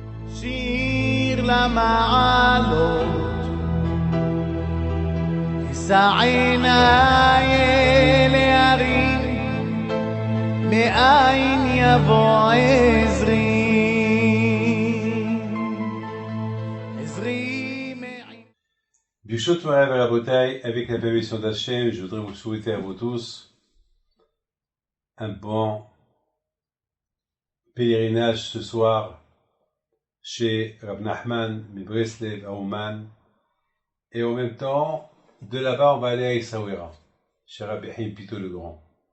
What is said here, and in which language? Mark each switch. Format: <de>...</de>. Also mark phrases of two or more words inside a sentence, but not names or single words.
<he>שיר למעלות, אשא עיניי אל ההרים, מאין יבוא עזרי. בשות מואב</he> <fr>à la bouteille, avec la permission d'Hachem, je voudrais vous souhaiter à vous tous un bon pèlerinage ce soir chez Rav Nachman, Breslev, à Ouman, et en même temps, de là-bas, on va aller à Essaouira, chez Rabbi Haïm Pito le Grand.</fr>